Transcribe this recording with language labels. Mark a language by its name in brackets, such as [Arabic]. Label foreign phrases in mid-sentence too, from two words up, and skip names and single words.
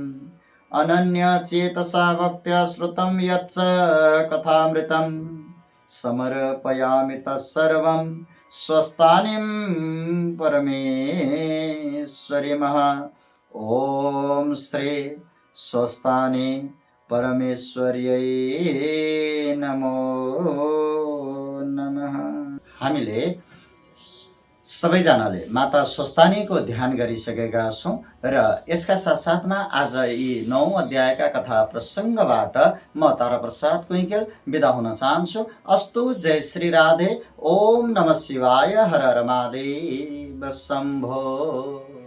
[Sanskrit] अनन्यचेतसा भक्त्या श्रुतं यच्च कथामृतं समर्पयामि तत्सर्वं स्वस्थानीं परमेश्वरीमः। ॐ श्री स्वस्थानी परमेश्वर्यै नमो नमः। [Nepali] हामीले सबैजनाले माता स्वस्थानीको ध्यान गरिसकेका छौँ र यसका साथसाथमा आज यी 9 अध्यायका कथा प्रसङ्गबाट म ताराप्रसाद कुइकेल बिदा हुन चाहन्छु। [Sanskrit] अस्तु, जय श्री राधे। ओम नमः शिवाय। हर हर महादेव शम्भो।